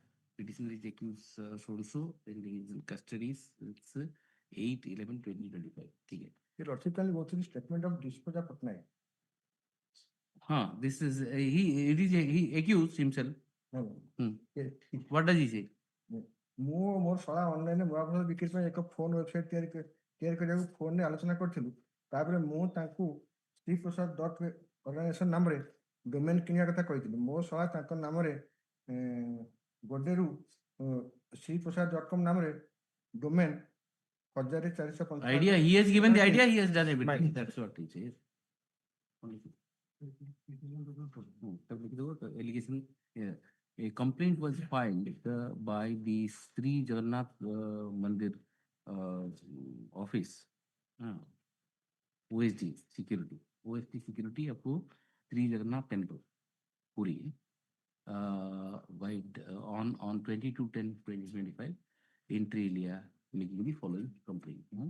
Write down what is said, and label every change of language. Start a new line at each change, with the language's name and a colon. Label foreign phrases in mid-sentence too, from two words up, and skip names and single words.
English: Petitioner is accused so and he is in custody. It's 8/11/2025. Okay. Your lordship can go through the statement of Dispoja Patnaik. This is he accused himself. What does he say?
Odia: ମୁଁ ମୋର ଶଳା ଅନଲାଇନରେ ମହାପ୍ରସାଦ ବିକ୍ରି ପାଇଁ ଏକ ଫୋନ ୱେବସାଇଟ ତିଆରି କରିବାକୁ ଫୋନରେ ଆଲୋଚନା କରିଥିଲୁ। ତାପରେ ମୁଁ ତାଙ୍କୁ ଶ୍ରୀପ୍ରସାଦ .organization ନାମରେ ଡୋମେନ୍ କିଣିବା କଥା କହିଥିଲି। ମୋ ଶଳା ତାଙ୍କ ନାମରେ ଗୋଡେରୁ श्रीप्रसाद.com ନାମରେ ଡୋମେନ୍ 1455
English: Idea, he has given the idea, he has done everything. That's what he says. Allegation. Yeah. A complaint was filed by the Sri Jagannath Mandir office, OSD security of Sri Jagannath Temple, Puri, on 22/10/2025 inter alia making the following complaint.